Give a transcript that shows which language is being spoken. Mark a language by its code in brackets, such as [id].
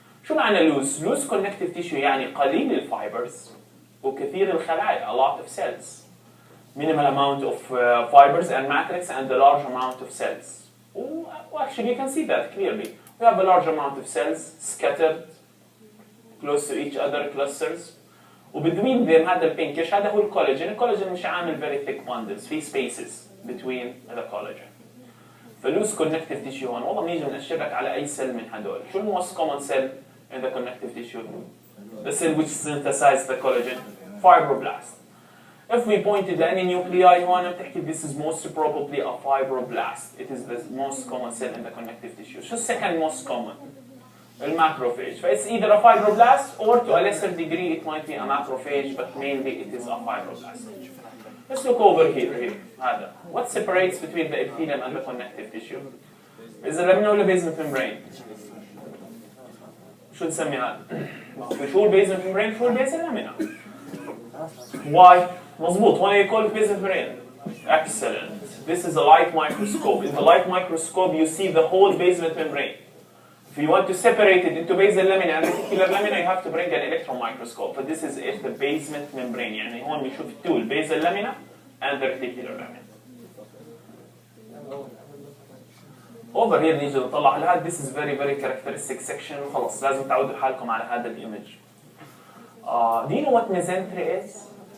[ar] شو معنى [en] loose؟ loose connective tissue [ar] يعني قليل الفايبرز وكثير الخلايا, [en] a lot of cells. Minimal amount of fibers and matrix and a large amount of cells. Well, actually you can see that clearly. We have a large amount of cells scattered close to each other, clusters. [ar] وبتوين them هذا البينكش هذا هو الكولاجين. [en] الكولاجين [ar] مش عامل [en] very thick bundles في spaces between the collagen. [ar] فلوس connective tissue هون والله بنيجي بنأشر لك على أي سيل من هدول. [en] شو ال most common cell in the connective tissue? The cell which synthesizes the collagen, fibroblast. If we pointed to any nuclei [ar] هون بتحكي [en] this is most probably a fibroblast. It is the most common cell in the connective tissue. شو second most common? Macrophage. So it's either a fibroblast or to a lesser degree it might be a macrophage, but mainly it is a fibroblast. Let's look over here. هذا. What separates between the epithelium and the connective tissue? Is the lamina ولا basement membrane? [ar] شو نسمي هذا؟ شو البيزمنت membrane؟ شو البيز اللامينا؟ Why? [en] مظبوط. Why you call it basement membrane? Excellent. This is a light microscope. In the light microscope you see the whole basement membrane. If you want to separate it into basal lamina and reticular lamina, you have to bring an electron microscope. But this is the basement membrane. [ar] يعني هون بنشوف [en] two basal lamina and the reticular lamina. Over here [ar] نيجي نطلع على هذا. [en] This is very characteristic section. [ar] وخلص لازم تعودوا حالكم على هذا الإيمج. [en] Do you know what mesentery is?